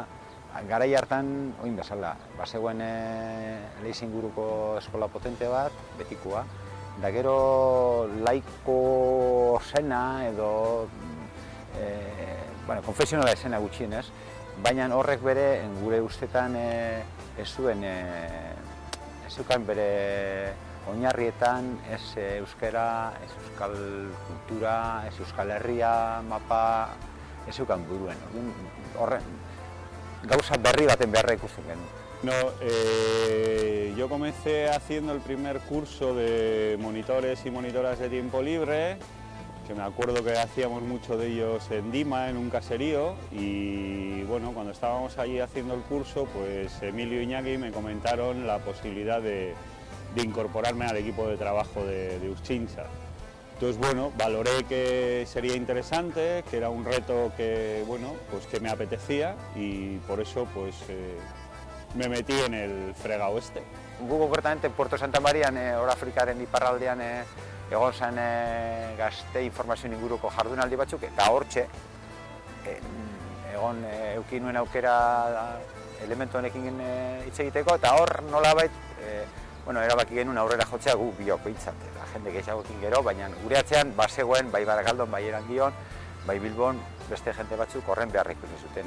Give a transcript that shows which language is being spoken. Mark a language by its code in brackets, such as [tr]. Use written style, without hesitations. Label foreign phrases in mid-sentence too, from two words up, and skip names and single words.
[eu] Garai hartan, oin bezala, bazegoen Leize inguruko eskola potente bat, betikoa, da gero laiko zena edo konfesionala esena gutxienez, baina horrek bere gure ustetan ez zeukan bere oinarrietan ez euskara, ez euskal kultura, ez euskal herria, mapa, ez zeukan buruen. Gauza berri baten beharra ikusten genuen. [es] Yo comencé haciendo el primer curso de monitores y monitoras de tiempo libre, que me acuerdo que hacíamos mucho de ellos en Dima, en un caserío, y bueno, cuando estábamos allí haciendo el curso, pues Emilio y Iñaki me comentaron la posibilidad de incorporarme al equipo de trabajo de Urtxintza. Entonces, bueno, valoré que sería interesante, que era un reto que, bueno, pues que me apetecía y por eso pues, me metí en el fregado este. [eu] Gu concretamente Puerto Santa Marian, hor Afrikaren iparraldean egon zen gazte informazio inguruko jardunaldi batzuk, eta hortxe egon eduki nuen aukera elementu honekin hitz egiteko, eta hor nolabait erabaki genuen aurrera jotzea gu biok behintzat, jende gehiagokin gero, baina gure atzean bazegoen, bai Barakaldon, bai Erandion, bai Bilbon, beste jende batzuk horren beharra ikusi zutena.